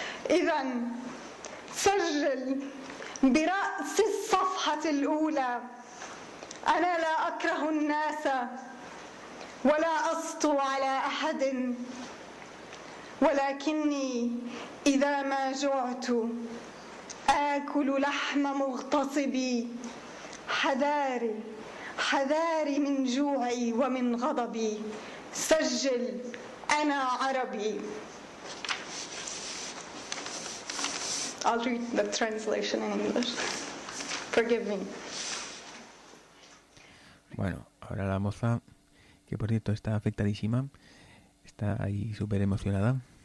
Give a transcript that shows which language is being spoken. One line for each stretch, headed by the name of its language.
Arabic: إذن سجل برأس الصفحة الأولى أنا لا أكره الناس ولا أسطو على أحد ولكني إذا ما جعت آكل لحم مغتصبي حذاري حذاري من جوعي ومن غضبي سجل أنا عربي.
English: I'll read the translation in English. Forgive me.
Spanish: Bueno, ahora la moza, que por cierto está afectadísima, está ahí súper emocionada.